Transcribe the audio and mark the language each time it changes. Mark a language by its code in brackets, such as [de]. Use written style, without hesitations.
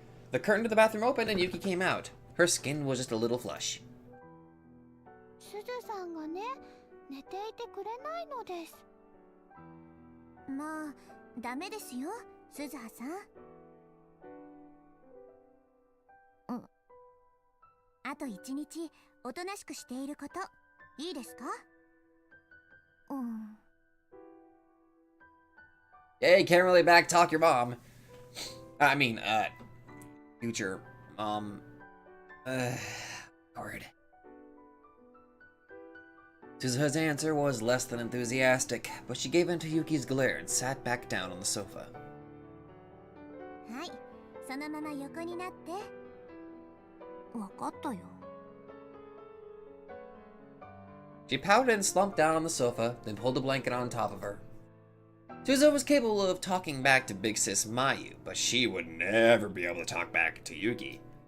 [en] The curtain to the bathroom opened and Yuki came out. Her skin was just a little flush. [ja] すずさんがね、寝ていてくれないのです。まあ、ダメですよ、すずはさん。あと1日、おとなしくしていること、いいですか [en] Hey, can't really backtalk your mom. I mean, future mom. Hard. Suzuha's answer was less than enthusiastic, but she gave in to Yuki's glare and sat back down on the sofa. [ja] はい、そのまま横になって。わかったよ。 [en] She pouted and slumped down on the sofa, then pulled a blanket on top of her. Suzuha was capable of talking back to Big Sis Mayu, but she would never be able to talk back to Yuki.